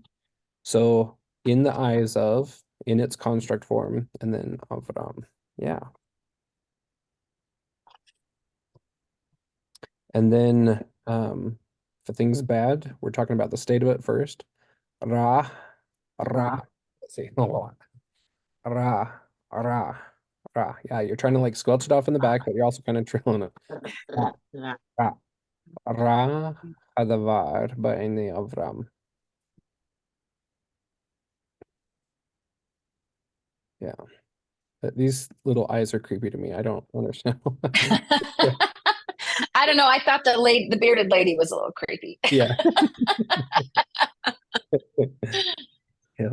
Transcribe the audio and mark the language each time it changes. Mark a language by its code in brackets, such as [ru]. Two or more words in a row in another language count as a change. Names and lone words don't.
[en] So in the eyes of, in its construct form, and then Avram. Yeah. And then if a thing's bad, we're talking about the state of it first. [he] רע, רע. [en] Let's see. Oh, [he] רע, רע, רע. [en] Yeah, you're trying to like squelch it off in the back, but you're also kind of trilling it. Yeah. [he] רע, רע, הדבר, בעיני אברם. [en] Yeah. But these little eyes are creepy to me. I don't understand. I don't know. I thought the bearded lady was a little creepy. Yeah. Yeah.